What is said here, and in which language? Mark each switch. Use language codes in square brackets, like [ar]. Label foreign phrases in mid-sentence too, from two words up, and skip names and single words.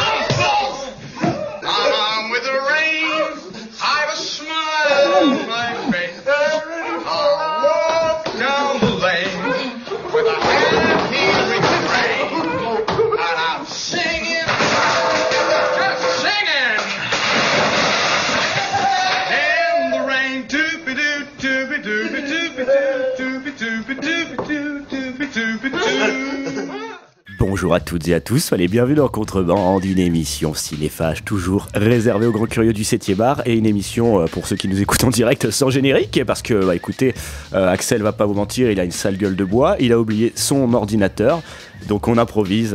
[en] I'm with the rain, I've a smile on my face. I'll walk down the lane with a happy refrain, and I'm singing, just singing. In the rain, doobie-doo, doobie-doobie, doobie-doo, doobie-doobie, doobie-doo, doobie-doobie-doo. [fr] Bonjour à toutes et à tous, soyez bienvenus dans Contrebande, une émission cinéphage toujours réservée aux grands curieux du 7e art et une émission pour ceux qui nous écoutent en direct sans générique parce que, écoutez, Axel va pas vous mentir, il a une sale gueule de bois, il a oublié son ordinateur, donc on improvise.